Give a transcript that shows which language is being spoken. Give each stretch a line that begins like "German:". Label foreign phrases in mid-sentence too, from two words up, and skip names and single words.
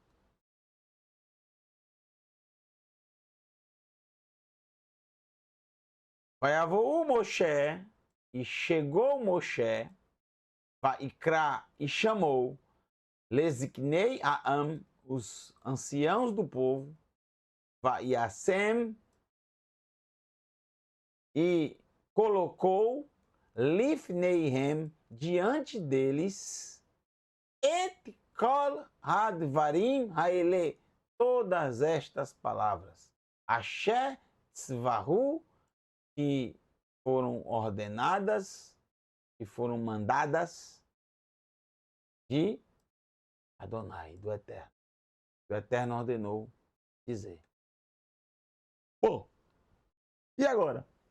Hebrew: ויבוא משה,
Portuguese: e chegou Moshe, Vaikra, e chamou,
Hebrew: לזקני העם,
Portuguese: os anciãos do povo, Vaiasem, e colocou Lifneihem, diante deles,
Hebrew: את כל הדברים האלה,
Portuguese: todas estas palavras,
Hebrew: אשר צוהו,
Portuguese: que foram ordenadas, que foram mandadas de Adonai, do Eterno. O Eterno ordenou dizer. Pô, e agora?